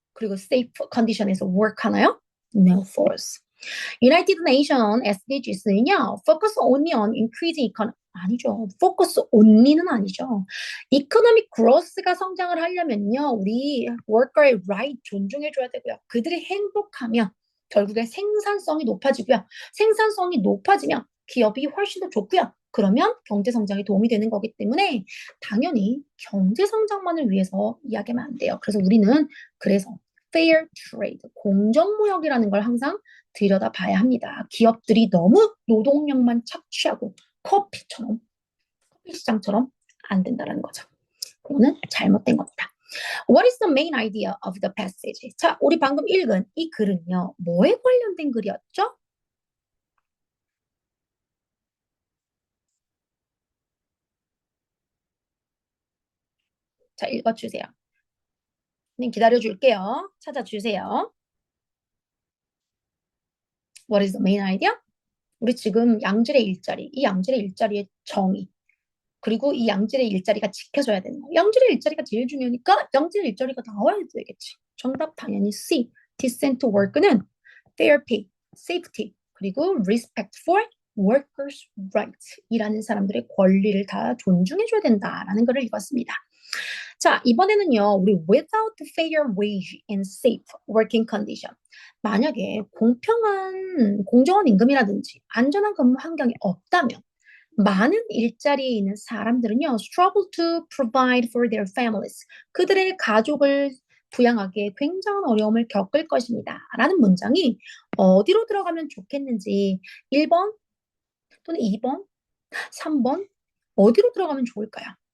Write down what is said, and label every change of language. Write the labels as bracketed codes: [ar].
[ko] 그리고 safe condition에서 work 하나요? [en] No force. United Nation SDGs는요, focus only on increasing economic, [ko] 아니죠. [en] focus only [ko] 는 아니죠. economic growth가 성장을 하려면요, 우리 worker의 right 존중해줘야 되고요. 그들이 행복하면 결국에 생산성이 높아지고요. 생산성이 높아지면 기업이 훨씬 더 좋고요. 그러면 경제 성장에 도움이 되는 거기 때문에 당연히 경제 성장만을 위해서 이야기하면 안 돼요. 그래서 우리는 fair trade, 공정무역이라는 걸 항상 들여다봐야 합니다. 기업들이 너무 노동력만 착취하고 커피 시장처럼 안 된다는 거죠. 그거는 잘못된 겁니다. [en] What is the main idea of the passage? [ko] 자, 우리 방금 읽은 이 글은요, 뭐에 관련된 글이었죠? 자, 읽어주세요. 기다려줄게요. 찾아주세요. [en] What is the main idea? [ko] 우리 지금 양질의 일자리, 이 양질의 일자리의 정의, 그리고 이 양질의 일자리가 지켜져야 되는 거. 양질의 일자리가 제일 중요하니까 양질의 일자리가 나와야 되겠지. 정답 당연히 C. Decent work는 [en] fair pay, [ko] safety, 그리고 [en] respect for workers' rights [ko] 이라는 사람들의 권리를 다 존중해줘야 된다라는 것을 읽었습니다. 자, 이번에는요, 우리 [en] without fair wage and safe working condition. [ko] 만약에 공정한 임금이라든지 안전한 근무 환경이 없다면 많은 일자리에 있는 사람들은요, [en] struggle to provide for their families. [ko] 그들의 가족을 부양하기에 굉장한 어려움을 겪을 것입니다. 라는 문장이 어디로 들어가면 좋겠는지 1번 또는 2번, 3번 어디로 들어가면 좋을까요?